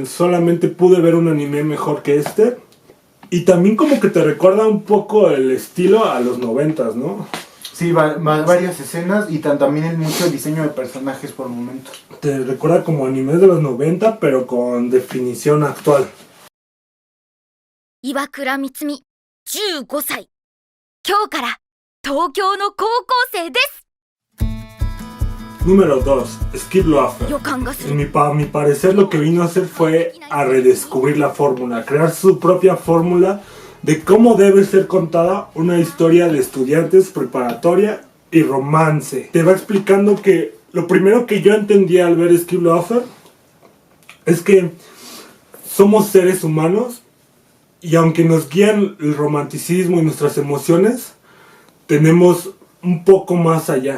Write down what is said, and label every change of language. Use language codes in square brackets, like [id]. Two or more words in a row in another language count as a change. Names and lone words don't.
[es] Solamente pude ver un anime mejor que este. Y también como que te recuerda un poco el estilo a los 90s, ¿no? Sí, varias escenas y también mucho el diseño de personajes por momentos. Te recuerda como animes de los 90, pero con definición actual. [ja] 岩倉光美、15歳。今日から東京の高校生です。 [es] Número 2. Skip Loafer. [ja] 予感がする。 [es] A mi parecer lo que vino a hacer fue a redescubrir la fórmula, crear su propia fórmula de cómo debe ser contada una historia de estudiantes, preparatoria y romance. Te va explicando que lo primero que yo entendí al ver Skip Loafer es que somos seres humanos y aunque nos guían el romanticismo y nuestras emociones, tenemos un poco más allá.